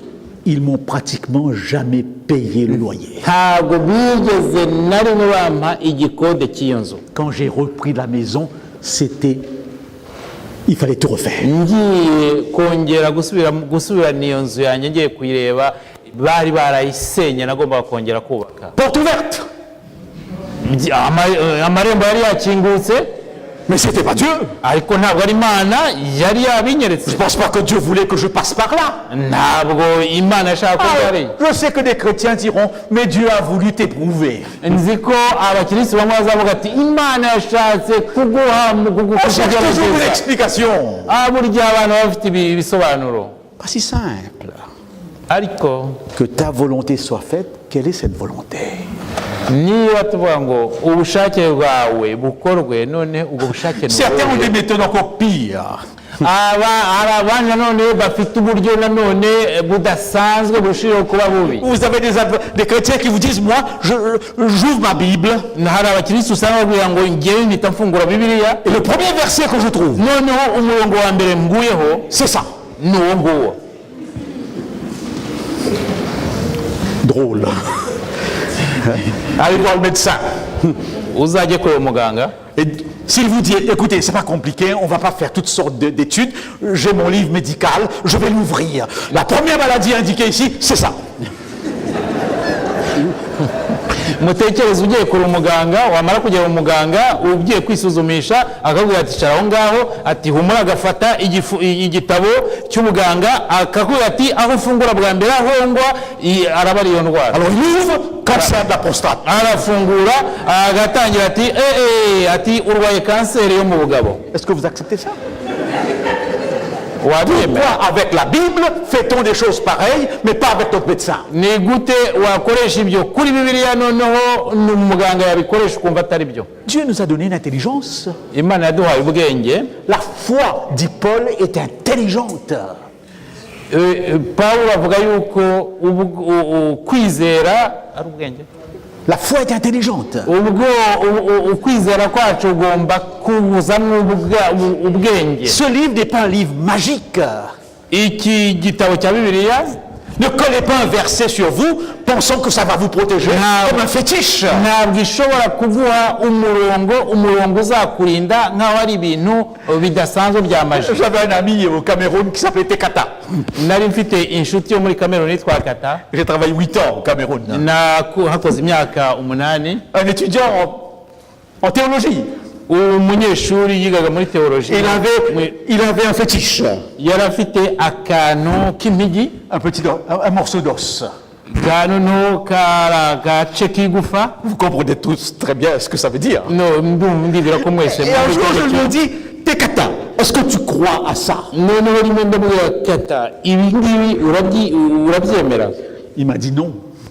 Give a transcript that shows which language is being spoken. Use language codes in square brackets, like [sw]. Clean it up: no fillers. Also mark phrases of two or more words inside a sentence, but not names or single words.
[fr] Ils m'ont pratiquement jamais payé le loyer. [rw] ntabwo bigeze na rimwe bampa igikode cy'iyo nzu. [fr] Quand j'ai repris la maison, il fallait tout refaire. [rw] ngiye kongera gusubirana iyo nzu yanjye, ngiye kuyireba bari barayisenye, nagombaga kongera kubaka. [fr] Porte ouverte. [rw] amarembo yari yakingutse, [fr] Mais c'était pas Dieu. [rw] ariko ntabwo ari Imana yari yabinyeretse. [fr] Je pense pas que Dieu voulait que je passe par là. [rw] ntabwo Imana yashaka ko yari. [fr] Je sais que des chrétiens diront, mais Dieu a voulu t'éprouver. [rw] nzi ko abakirisitu bamwe bazavuga ati Imana yashatse kuguha [fr] On cherche toujours une explication. [rw] burya abantu baba bafite ibisobanuro. [fr] Pas si simple. [rw] ariko [fr] Que ta volonté soit faite, quelle est cette volonté? [rw] niba tuvuga ngo ubushake bwawe bukorwe, none ubwo bushake ni [fr] Certains ont [rw] ubuhe? [fr] des méthodes encore pires. [rw] hari abandi nanone bafite uburyo nanone budasanzwe bushobora kuba bubi. [fr] Vous avez des chrétiens qui vous disent, moi, j'ouvre ma Bible, [rw] hari abakirisitu usanga babwira ngo ngewe mpita mfungura bibiliya, [fr] et le premier verset que je trouve, [rw] noneho umurongo wa mbere nguyeho [fr] c'est ça. [rw] ni uwo nguwo. [fr] Drôle. Allez voir le médecin. [rw] uzajye kureba umuganga, [fr] Et s'il vous dit, écoutez, c'est pas compliqué, on va pas faire toutes sortes d'études, j'ai mon livre médical, je vais l'ouvrir. La première maladie indiquée ici, c'est ça. [rw] mutekereze ugiye kure umuganga wamara kugera umuganga ugiye kwisuzumisha akakubwira ati cara aho ngaho ati humura agafata igitabo cy'ubuganga akakubwira ati aho ufungura bwa mbere ahongwa araba ari iyo ndwara. [fr] Alors il ouvre cancer de la prostate. [rw] Arafungura agatangira ati ati urwaye kanseri yo mu bugabo. [fr] Est-ce que vous acceptez ça? Pourquoi avec la Bible fait-on des choses pareilles mais pas avec notre médecin? [rw] Ni gute wakoresha ibyo kuri Bibiliya noneho umuganga yabikoresha ukumva atari byo? [fr] Dieu nous a donné une intelligence. [rw] Imana yaduhaye ubwenge. [fr] La foi, dit Paul, est intelligente. [rw] Pawulo avuga yuko kwizera ari ubwenge. [fr] La foi est intelligente. [rw] Ukwizera kwacu ugomba kuzamwa ubwenge. [fr] Ce livre n'est pas un livre magique. [rw] Iki gitabo cya Bibiliya [fr] ne collez pas un verset sur vous pensant que ça va vous protéger comme un fétiche. [rw] Ntabwo ishobora kuguha umurongo uzakurinda nk'aho ari ibintu bidasanzwe bya maji. [fr] J'avais un ami au Cameroun qui s'appelait Tekata. [rw] Nari mfite inshuti yo muri Cameroun yitwa Kata. [fr] J'ai travaillé 8 ans au Cameroun. [rw] Hakoze imyaka 8. [fr] Un étudiant en théologie. [rw] Umunyeshuri yigaga muri théologie. [fr] Il avait un fétiche. [rw] Yari afite akantu k'impigi, [fr] un morceau d'os. Vous comprenez tous très bien ce que ça veut dire. Et un jour je lui ai dit, Tekata, est-ce que tu crois à ça? Il m'a dit non.